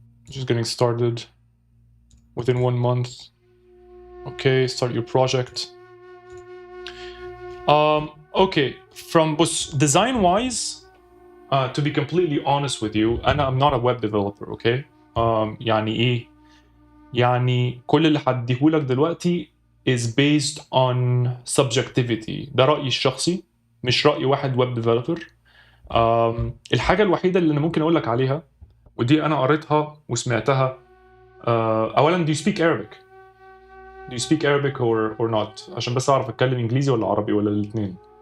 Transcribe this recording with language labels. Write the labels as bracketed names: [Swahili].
[English] Just getting started within 1 month. Okay, start your project. Okay, from design wise, to be completely honest with you, I'm not a web developer, okay? [Arabic] يعني ايه؟ يعني كل اللي هديهولك دلوقتي [English] is based on subjectivity. [Arabic] ده رأيي الشخصي مش رأي واحد web developer. الحاجة الوحيدة اللي أنا ممكن أقول لك عليها ودي أنا قريتها وسمعتها. [English] أولاً do you speak Arabic? Do you speak Arabic or not? [Arabic] عشان بس أعرف أتكلم إنجليزي ولا عربي ولا الاثنين.